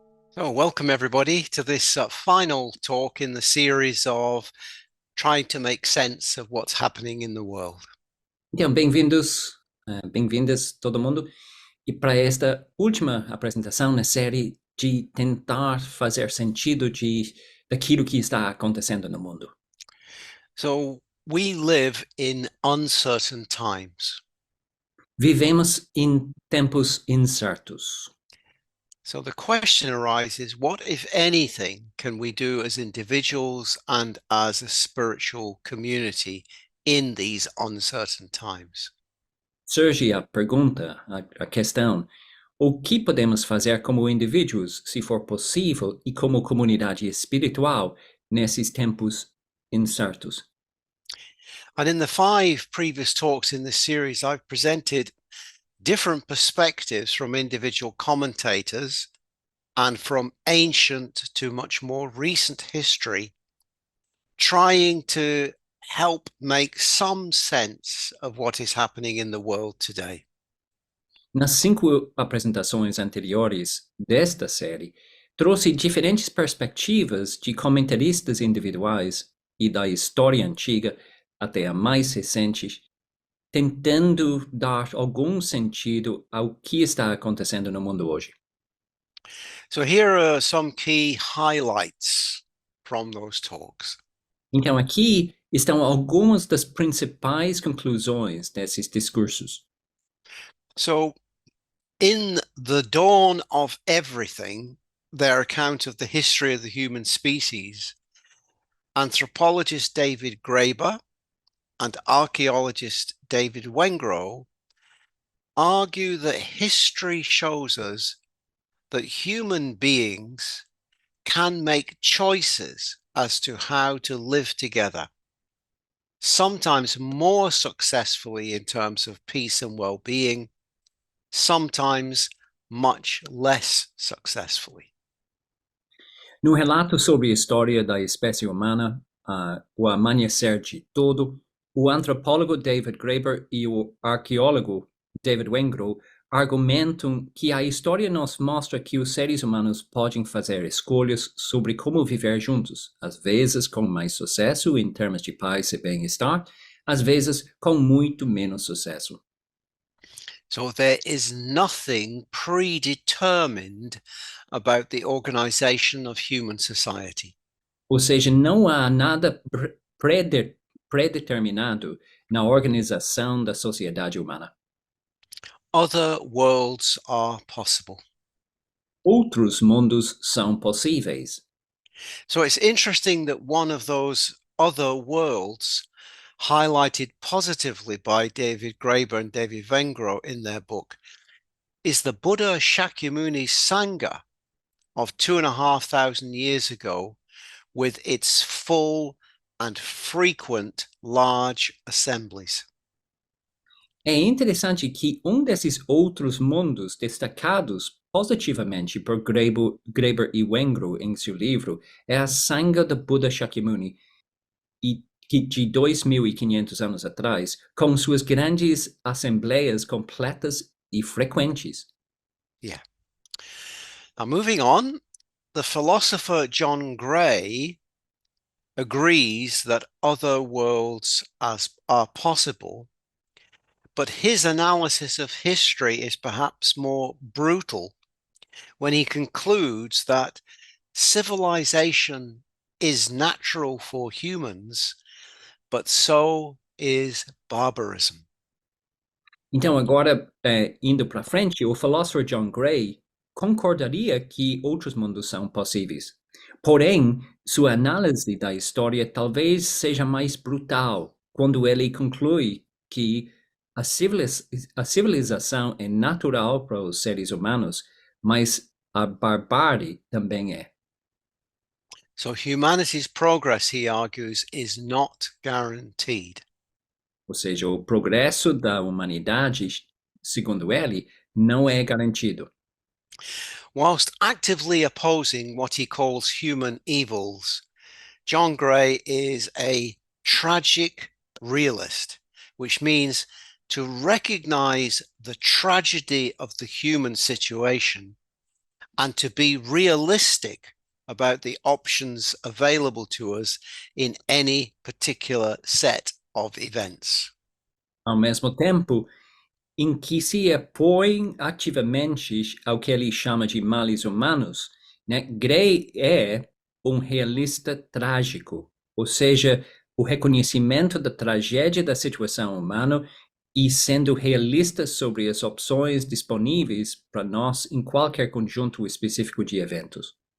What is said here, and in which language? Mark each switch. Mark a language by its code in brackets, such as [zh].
[en] So, welcome everybody to this final talk in the series of trying to make sense of what's happening in the world. [pt] Então, bem-vindos, bem-vindas todo mundo, e para esta última apresentação na série de tentar fazer sentido daquilo que está acontecendo no mundo. [en] So, we live in uncertain times. [pt] Vivemos em tempos incertos. [en] So, the question arises, what, if anything, can we do as individuals and as a spiritual community in these uncertain times? [pt] Surge a pergunta, a questão: o que podemos fazer como indivíduos, se for possível, e como comunidade espiritual nesses tempos incertos? [en] And in the 5 previous talks in this series, I've presented different perspectives from individual commentators and from ancient to much more recent history, trying to help make some sense of what is happening in the world today. [pt] Nas 5 apresentações anteriores desta série, trouxe diferentes perspectivas de comentaristas individuais e da história antiga até a mais recente, tentando dar algum sentido ao que está acontecendo no mundo hoje. [en] So here are some key highlights from those talks. [pt] Então, aqui estão algumas das principais conclusões desses discursos. [en] So, in The Dawn of Everything, their account of the history of the human species, anthropologist David Graeber and archaeologist David Wengrow argue that history shows us that human beings can make choices as to how to live together, sometimes more successfully in terms of peace and well-being, sometimes much less successfully. [pt] No relato sobre a história da espécie humana, o amanhecer de todo, o antropólogo David Graeber e o arqueólogo David Wengrow argumentam que a história nos mostra que os seres humanos podem fazer escolhas sobre como viver juntos, às vezes com mais sucesso em termos de paz e bem-estar, às vezes com muito menos sucesso. [en] So there is nothing predetermined about the organization of human society. [pt] Ou seja, não há nada predeterminado na organização da sociedade humana. [en] Other worlds are possible. [pt] Outros mundos são possíveis. [en] So it's interesting that one of those other worlds highlighted positively by David Graeber and David Vengro in their book is the Buddha Shakyamuni's Sangha of 2,500 years ago, with its full and frequent large assemblies. [pt] É interessante que desses outros mundos destacados positivamente por Graeber e Wengrow em seu livro é a Sangha do Buda Shakyamuni, de 2.500 anos atrás, com suas grandes assembleias completas e frequentes. Yeah. [en] Now, moving on, the philosopher John Gray agrees that other worlds are possible, but his analysis of history is perhaps more brutal when he concludes that civilization is natural for humans, but so is barbarism. [pt] Então, agora, indo para frente, o filósofo John Gray concordaria que outros mundos são possíveis. Porém, sua análise da história talvez seja mais brutal quando ele conclui que a civilização é natural para os seres humanos, mas a barbárie também é. So humanity's progress, he argues, is not guaranteed. Ou seja, o progresso da humanidade, segundo ele, não é garantido. [en] Whilst actively opposing what he calls human evils, John Gray is a tragic realist, which means to recognize the tragedy of the human situation and to be realistic about the options available to us in any particular set of events. [pt] Ao mesmo tempo em que se opõe ativamente ao que ele chama de males humanos, né? Gray é realista trágico, ou seja, o reconhecimento da tragédia da situação humana e sendo realista sobre as opções disponíveis para nós em qualquer conjunto específico de eventos.